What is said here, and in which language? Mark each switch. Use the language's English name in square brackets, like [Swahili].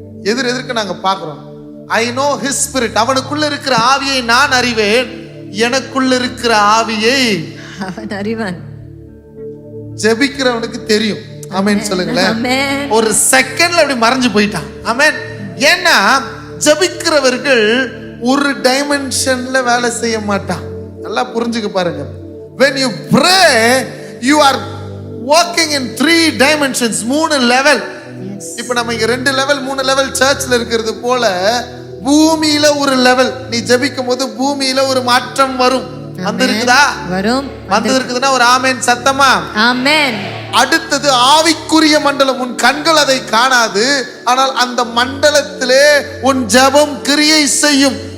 [Tamil] எதிர்க்க நாங்க பாக்குறோம். I know his spirit. அவனுக்குள்ள இருக்கிற ஆவியை நான் அறிவேன், எனக்குள்ள இருக்கிற ஆவியை அவன் அறிவான். ஜெபிக்கிறவனுக்கு தெரியும். ஆமென் சொல்லுங்களேன். [English] Amen. [Tamil] ஒரு செகண்ட்ல அப்படி மறைஞ்சு போயிட்டான். ஆமென். ஏன்னா ஜெபிக்கிறவர்கள் ஒரு டைமென்ஷன்ல வேலை செய்ய மாட்டான். நல்லா புரிஞ்சுக்க பாருங்க. [English] when you pray you are working in 3 dimensions, [Tamil] 3 level. இப்போ நம்ம இங்க 2 லெவல் 3 லெவல் சர்ச்ல இருக்கிறது போல பூமியில ஒரு லெவல். நீ ஜெபிக்கும் போது பூமியில ஒரு மாற்றம் வரும். வந்திருக்குதா? வரும். வந்திருக்குதுன்னா ஒரு ஆமென் சத்தமா? ஆமென். அடுத்தது ஆவிக்குரிய மண்டலம். உன் கண்கள் அதை காணாது, ஆனால் அந்த மண்டலத்திலே உன் ஜெபம் கிரியை செய்யும்.